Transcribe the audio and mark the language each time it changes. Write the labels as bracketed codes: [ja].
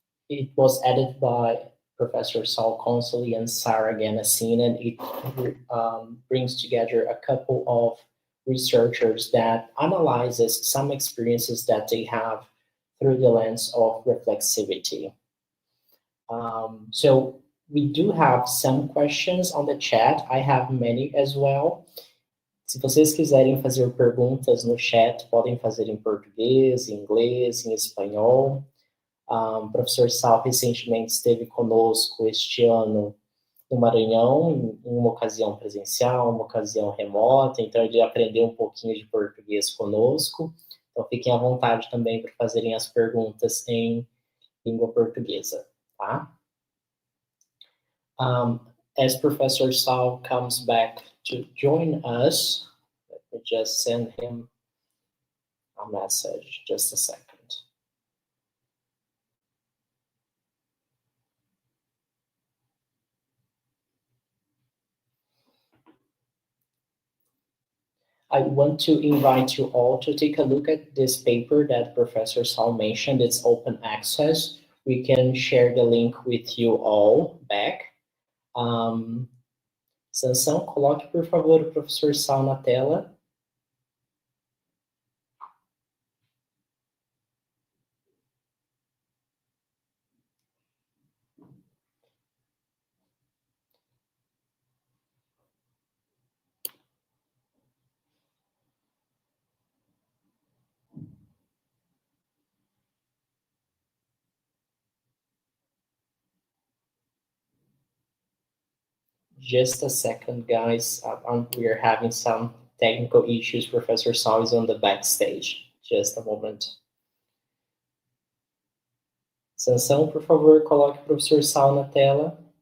[en] It was edited by Professor Saul Consoli and Sarah Ganassin, and it brings together a couple of researchers that analyzes some experiences that they have through the lens of reflexivity. So we do have some questions on the chat. I have many as well. [pt] Se vocês quiserem fazer perguntas no chat, podem fazer em português, em inglês, em espanhol. O professor Sal recentemente esteve conosco este ano no Maranhão, em uma ocasião presencial, uma ocasião remota, então ele aprendeu um pouquinho de português conosco. Então fiquem à vontade também para fazerem as perguntas em língua portuguesa, tá? [en] As Professor Sal comes back to join us, let me just send him a message, just a second. I want to invite you all to take a look at this paper that Professor Saul mentioned. It's open access. We can share the link with you all back. [pt] Sansão, coloque, por favor, o Professor Saul na tela. [en] Just a second, guys. We are having some technical issues. Professor Saul is on the backstage. Just a moment. [pt] Sansão, por favor, coloque o Professor Saul na tela.